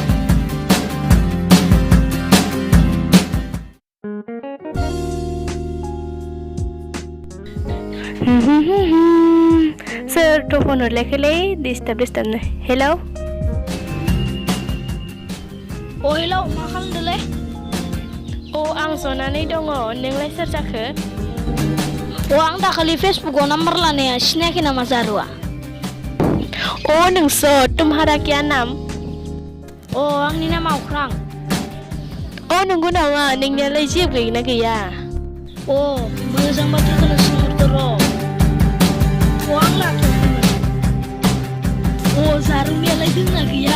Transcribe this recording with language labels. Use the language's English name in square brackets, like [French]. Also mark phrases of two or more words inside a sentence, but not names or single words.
[Bodo] सोरथ' फन हरलायाखैलै डिस्टार्बनो हेलौ हेलौ मा खालामदोंलै आं जनानै दङ नोंलाय सोर जाखो आं दाखालि फेसबुकाव नाम्बार लानाया सिनायाखै नामा जारुआ [Hindi] नोंसो तुम्हारा क्या नाम [Bodo] आंनि नामा अख्रां नंगौ नामा नोंनियालाय जेबो गैगोना गैया मोजां बाथ्राखौनो सोंहरदो र' आं लाथ'वाखैमोन जारुनियालाय दोंना गैया